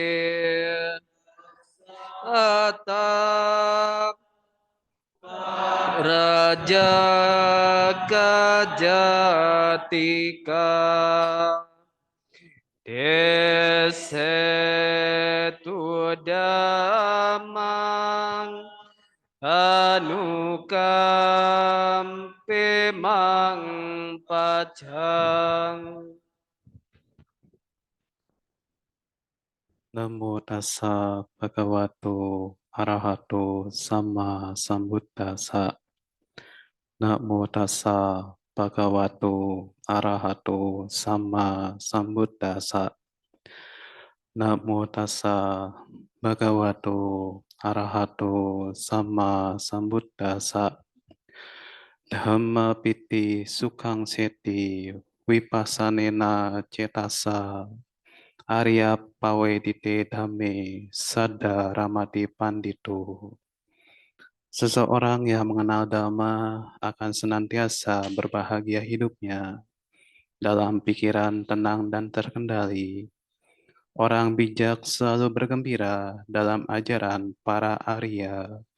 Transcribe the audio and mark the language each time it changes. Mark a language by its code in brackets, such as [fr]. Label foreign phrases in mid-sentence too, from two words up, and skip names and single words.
[pi] Atap Raja Kajatika Desetu Damang Anukampi Mang Pajang Namo tassa bhagavato arahato sama sambuddhassa. Namo tassa bhagavato arahato sama sambuddhassa. Namo tassa bhagavato arahato sama sambuddhassa. Dhamma piti sukhang seti vipassanena cetasa. Arya pawedite dhamme sada ramati pandito. [id] Seseorang yang mengenal Dhamma akan senantiasa berbahagia hidupnya dalam pikiran tenang dan terkendali. Orang bijak selalu bergembira dalam ajaran para Arya.